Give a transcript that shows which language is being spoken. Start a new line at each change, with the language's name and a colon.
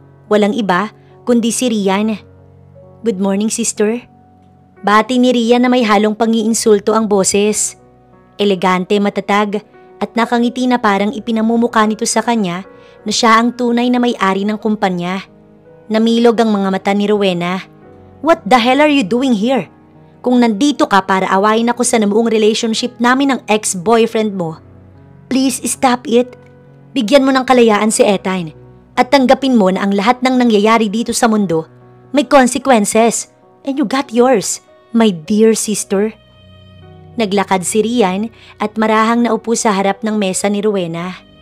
Filipino: Walang iba kundi si Rian.
English: Good morning, sister.
Filipino: Bati ni Rian na may halong pangiinsulto ang boses. Elegante, matatag at nakangiti na parang ipinamumukha nito sa kanya na siya ang tunay na may-ari ng kumpanya. Namilog ang mga mata ni Rowena.
English: What the hell are you doing here?
Filipino: Kung nandito ka para awayin ako sa namuong relationship namin ng ex-boyfriend mo,
English: please stop it.
Filipino: Bigyan mo ng kalayaan si Ethan at tanggapin mo na ang lahat ng nangyayari dito sa mundo may consequences.
English: And you got yours, my dear sister.
Filipino: Naglakad si Rian at marahang naupo sa harap ng mesa ni Rowena.